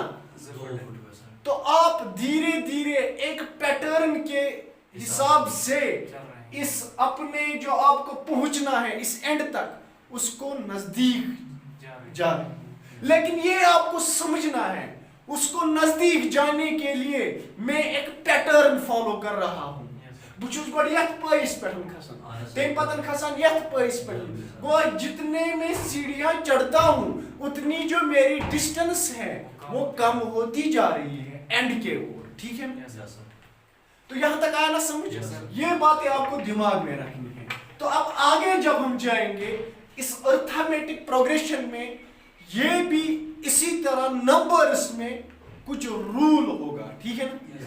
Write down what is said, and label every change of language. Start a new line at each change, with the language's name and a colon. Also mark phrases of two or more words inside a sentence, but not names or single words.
Urdu: تو آپ دھیرے دھیرے ایک پیٹرن کے حساب سے اس اپنے جو آپ کو پہنچنا ہے اس اینڈ تک، اس کو نزدیک جا رہے ہیں۔ لیکن یہ آپ کو سمجھنا ہے، اس کو نزدیک جانے کے لیے میں ایک پیٹرن فالو کر رہا ہوں۔
Kashmiri: بچوس گوڑ یت پائس پہ کھسان، تیم پتن کھسان یت پائس پہ،
Urdu: گو جتنے میں سیڑھیاں چڑھتا ہوں اتنی جو میری ڈسٹنس ہے وہ کم ہوتی جا رہی ہے اینڈ کے اوپر، ٹھیک ہے؟ تو یہاں تک آیا نا سمجھ؟ یہ باتیں آپ کو دماغ میں رکھنی ہے۔ تو اب آگے جب ہم جائیں گے اس ارتھمیٹک پروگریشن میں، یہ بھی اسی طرح نمبرز میں کچھ رول ہوگا، ٹھیک ہے نا؟